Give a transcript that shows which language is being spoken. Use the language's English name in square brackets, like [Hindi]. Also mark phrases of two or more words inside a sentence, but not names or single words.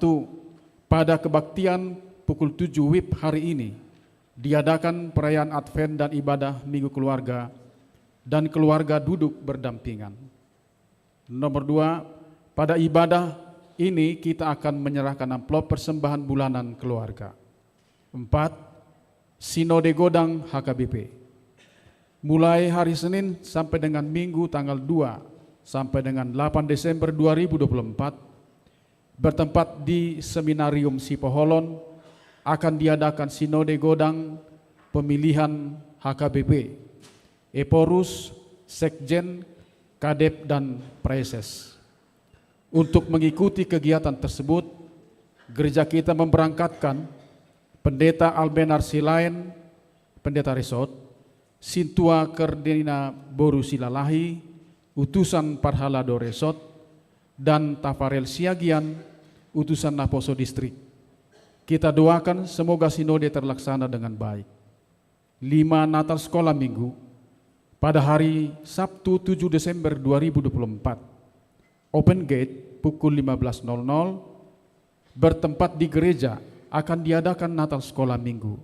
[Indonesian] Pada kebaktian pukul 7 WIB hari ini diadakan perayaan Advent dan ibadah Minggu Keluarga dan keluarga duduk berdampingan. Nomor 2, pada ibadah ini kita akan menyerahkan amplop persembahan bulanan keluarga. 4. Sinode Godang HKBP. Mulai hari Senin sampai dengan Minggu tanggal 2 sampai dengan 8 Desember 2024, bertempat di Seminarium Sipoholon, akan diadakan Sinode Godang pemilihan HKBP, Eporus, Sekjen, Kadep, dan Preses. Untuk mengikuti kegiatan tersebut, gereja kita memberangkatkan Pendeta Albenar Silain, Pendeta Resort, Sintua Kerdina Boru Silalahi, utusan Parhalado Resort, dan Tafarel Siagian, utusan Naposo Distrik. Kita doakan semoga sinode terlaksana dengan baik. 5. Natal Sekolah Minggu pada hari Sabtu 7 Desember 2024. Open gate pukul 15.00, bertempat di gereja akan diadakan Natal Sekolah Minggu.